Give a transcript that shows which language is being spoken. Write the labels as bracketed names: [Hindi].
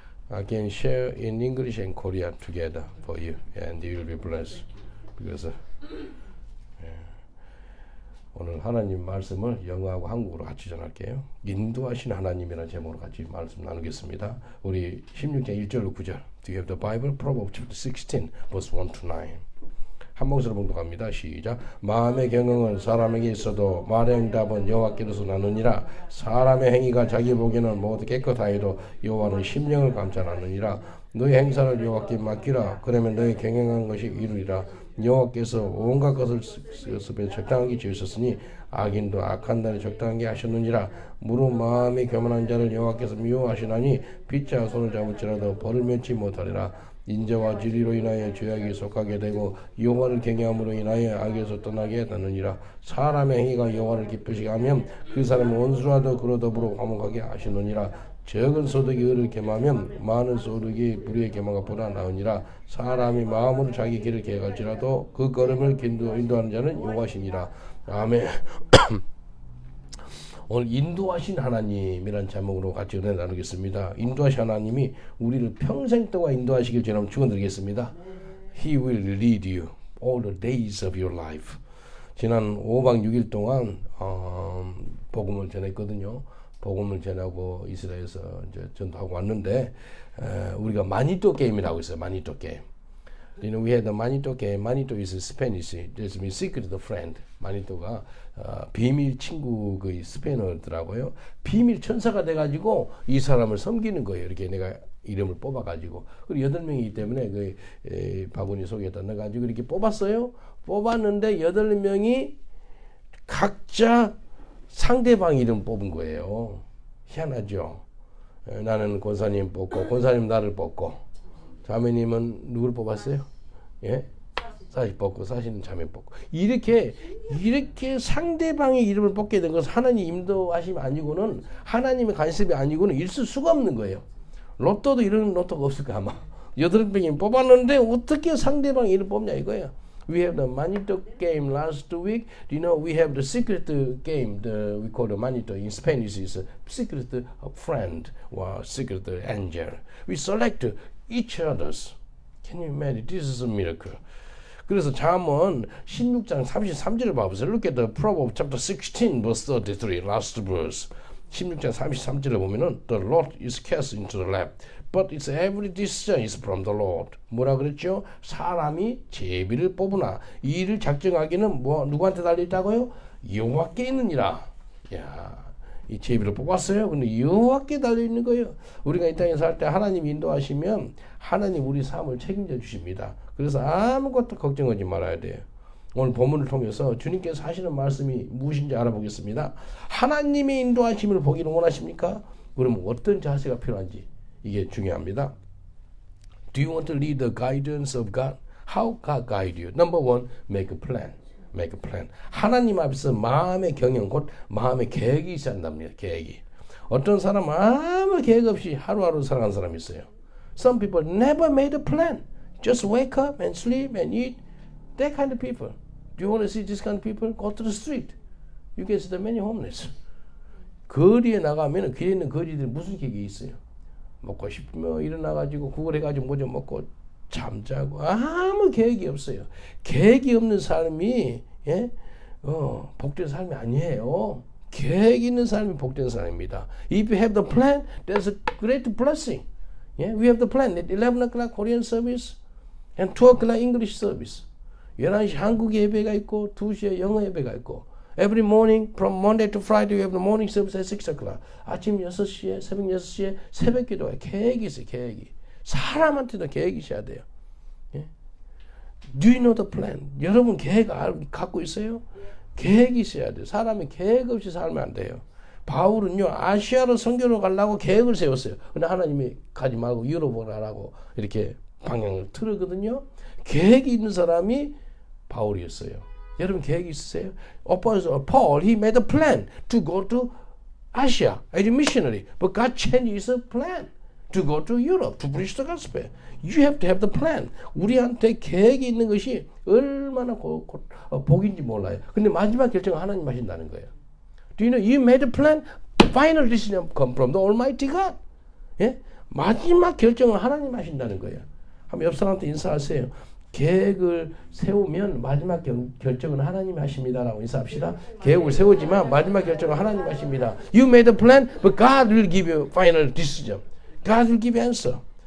[English] I can share in English and Korean together for you, and you will be blessed. because [Korean] 오늘 하나님 말씀을 영어하고 한국어로 같이 전할게요. 인도하신 하나님이라는 제목으로 같이 말씀 나누겠습니다. 우리 16장 1절로 9절. [English] Do you have the Bible? Proverbs chapter 16, verse 1 to 9. [Korean] 한 목소리로 봉독합니다. 시작. 마음의 경영은 사람에게 있어도 말의 응답은 여호와께로서 나느니라. 사람의 행위가 자기 보기에는 모두 깨끗하여도 여호와는 심령을 감찰하느니라. 너희 행사를 여호와께 맡기라. 그러면 너희 경영한 것이 이루리라. 여호와께서 온갖 것을 습에 적당하게 지으셨으니 악인도 악한 날에 적당하게 하셨느니라. 무릇 마음이 교만한 자를 여호와께서 미워하시나니 빗자 손을 잡을지라도 벌을 면치 못하리라. 인자와 진리로 인하여 죄악이 속하게 되고 여호와를 경외함으로 인하여 악에서 떠나게 되느니라. 사람의 행위가 여호와를 기쁘시게 하면 그 사람은 원수라도 그로 더불어 화목하게 하시느니라. 적은 소득이 의를 겸하면 많은 소득이 불의의 겸한 것보다 나으니라. 사람이 마음으로 자기 길을 계획할지라도 그 걸음을 인도하는 자는 여호와시니라. 아멘. 오늘 인도하신 하나님이란 제목으로 같이 은혜 나누겠습니다. 인도하신 하나님이 우리를 평생 동안 인도하시길 저는 축원드리겠습니다. [English] He will lead you all the days of your life. [Korean] 지난 5박 6일 동안 복음을 전했거든요. 복음을 전하고 이스라엘에서 이제 전도하고 왔는데 우리가 마니또 게임이라고 하고 있어요. 마니또 게임. [English] You know, we had the Manito game. Manito is Spanish. There's a secret friend. [Korean] 마니또가 비밀 친구 그 스페인어더라고요. 비밀 천사가 돼가지고 이 사람을 섬기는 거예요. 이렇게 내가 이름을 뽑아가지고. 그리고 8명이기 때문에 그 바구니 속에다 넣어가지고 이렇게 뽑았어요. 뽑았는데 8명이 각자 상대방 이름 뽑은 거예요. 희한하죠. 나는 권사님 뽑고 권사님 나를 뽑고 자매님은 누구를 뽑았어요? 예? 사시 뽑고 사시는 자매 뽑고 이렇게 상대방의 이름을 뽑게 된 것은 하나님 인도하심이 아니고는 하나님의 간섭이 아니고는 있을 수가 없는 거예요. 로또도 이런 로또가 없을까 아마 8명이 뽑았는데 어떻게 상대방 이름 뽑냐 이거예요. [English] We have the Manito game last week. You know, we have the secret game. We call the Manito in Spanish is secret friend or secret angel. We select each others. Can you imagine? This is a miracle. [Korean] 그래서 잠언 16장 33절을 봐보세요. [English] Look at the Proverbs chapter 16 verse 33, last verse. [Korean] 16장 33절을 보면은 [English] The Lord is cast into the lap, but its every decision is from the Lord. [Korean] 뭐라 그랬죠? 사람이 제비를 뽑으나 이 일을 작정하기는 누구한테 달려있다고요? 여호와께 있느니라. 야, 이 제비를 뽑았어요. 근데 여호와께 달려있는 거예요. 우리가 이 땅에 살 때 하나님 인도하시면 하나님 우리 삶을 책임져 주십니다. 그래서 아무것도 걱정하지 말아야 돼요. 오늘 본문을 통해서 주님께서 하시는 말씀이 무엇인지 알아보겠습니다. 하나님의 인도하심을 보기를 원하십니까? 그러면 어떤 자세가 필요한지 이게 중요합니다. [English] Do you want to lead the guidance of God? How God guide you? Number one, make a plan. Make a plan. [Korean] 하나님 앞에서 마음의 경영, 곧 마음의 계획이 있어야 한답니다. 계획이. 어떤 사람은 아무 계획 없이 하루하루 살아가는 사람이 있어요. [English] Some people never made a plan. Just wake up and sleep and eat. That kind of people. Do you want to see this kind of people? Go to the street. You can see the many homeless. [Korean] 거리에 나가면 길에 있는 거리들이 무슨 계획이 있어요? 먹고 싶으면 일어나가지고 그걸 해가지고 뭐 좀 먹고 잠자고 아무 계획이 없어요. 계획이 없는 삶이 복된 삶이 아니에요. 계획 있는 삶이 복된 삶입니다. [English] If you have the plan, that's a great blessing. Yeah, we have the plan. At 11 o'clock Korean service and 2 o'clock English service. [Korean] 11시 한국 예배가 있고 [English] 2시에 영어 예배가 있고 Every morning from Monday to Friday we have the morning service at 6 o'clock. [Korean] 아침 6시에 새벽 6시에 새벽 기도가 계획이 있어요. 계획이. 사람한테도 계획이 있어야 돼요. 예? [English] Do you know the plan? [Korean] 여러분 계획 갖고 있어요? 계획이 있어야 돼요. 사람이 계획 없이 살면 안 돼요. 바울은요 아시아로 선교로 가려고 계획을 세웠어요. 근데 하나님이 가지 말고 유럽으로 가라고 이렇게 방향을 틀었거든요. 계획이 있는 사람이 바울이었어요. 여러분 계획이 있으세요? Paul, he made a plan to go to Asia as a missionary. But God changed his plan to go to Europe to preach the gospel. You have to have the plan. 우리한테 계획이 있는 것이 얼마나 복인지 몰라요. 근데 마지막 결정은 하나님 하신다는 거예요. [English] Do you know you made a plan? Final decision come from the Almighty God. [Korean] 예? 마지막 결정은 하나님 하신다는 거예요. 한번 옆 사람한테 인사하세요. 계획을 세우면 마지막 결정은 하나님이 하십니다라고 인사합시다. 계획을 세우지만 마지막 결정은 하나님 하십니다. [English] You made a plan, but God will give you final decision. God will give you answer.